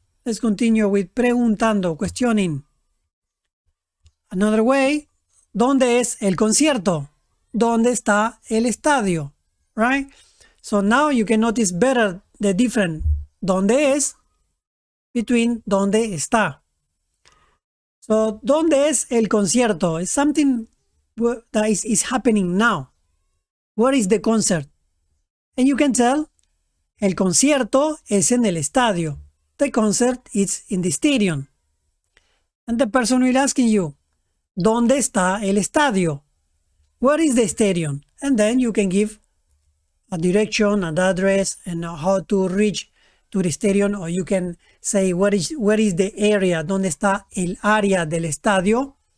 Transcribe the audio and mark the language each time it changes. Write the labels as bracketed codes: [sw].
[en] Let's continue with preguntando, questioning. Another way, [es] ¿dónde es el concierto? ¿Dónde está el estadio? [en] Right? So now you can notice better the difference [es] ¿dónde es? [en] Between [es] ¿dónde está? [en] So, [es] ¿dónde es el concierto? [en] It's something that is happening now. Where is the concert? And you can tell, [es] el concierto es en el estadio. [en] The concert is in the stadium. And the person will asking you, [es] ¿dónde está el estadio? [en] Where is the stadium? And then you can give a direction, an address, and how to reach to the stadium, or you can say where is the area, [es] ¿dónde está el área del estadio?